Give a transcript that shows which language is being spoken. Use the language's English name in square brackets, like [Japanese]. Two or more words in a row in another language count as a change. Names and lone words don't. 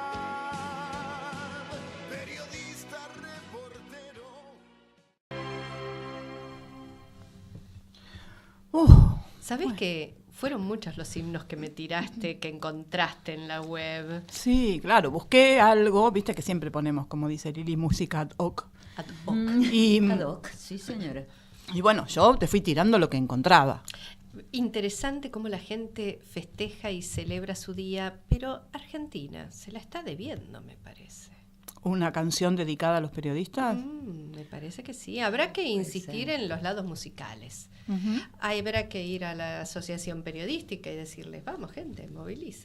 [Spanish] Periodista, reportero. ¿Sabés que fueron muchos los himnos que me tiraste, que encontraste en la web? Sí, claro, busqué algo, viste que siempre ponemos, como dice Lili, música [Latin] ad hoc. Ad hoc. [Spanish] Y, [Latin] Ad hoc, [Spanish] sí, señora. y bueno, yo te fui tirando lo que encontraba. Interesante cómo la gente festeja y celebra su día, pero Argentina se la está debiendo, me parece. ¿Una canción dedicada a los periodistas? Me parece que sí. Habrá que insistir en los lados musicales. Habrá que ir a la asociación periodística y decirles, vamos gente, moviliza.